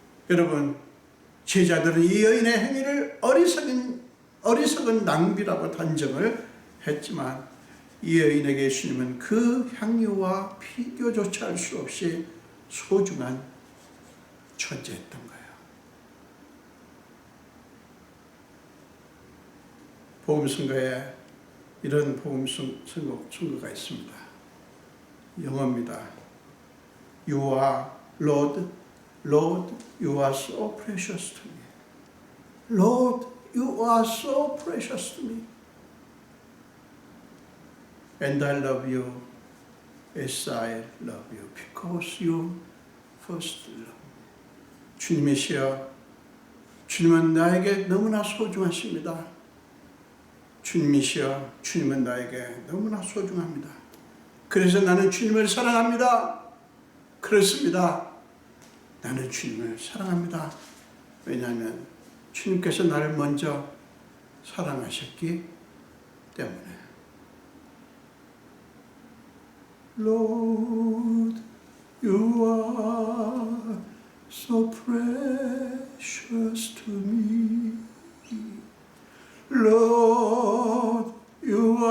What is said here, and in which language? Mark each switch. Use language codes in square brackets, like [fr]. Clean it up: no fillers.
[ko] 여러분, 제자들은 이 여인의 행위를 어리석은 낭비라고 단정을 했지만 이 여인에게 예수님은 그 향유와 비교조차 할 수 없이 소중한 존재였던 거예요. 복음선거에 이런 복음선거가 있습니다. 영어입니다. [en] You are Lord, Lord, you are so precious to me. Lord, you are so precious to me. And I love you as I love you because you first loved me. [ko] 주님이시여, 주님은 나에게 너무나 소중하십니다. 주님이시여, 주님은 나에게 너무나 소중합니다. 그래서 나는 주님을 사랑합니다. 그렇습니다. 나는 주님을 사랑합니다. 왜냐하면 주님께서 나를 먼저 사랑하셨기 때문에. [en] Lord, you are so precious to me. Lord, you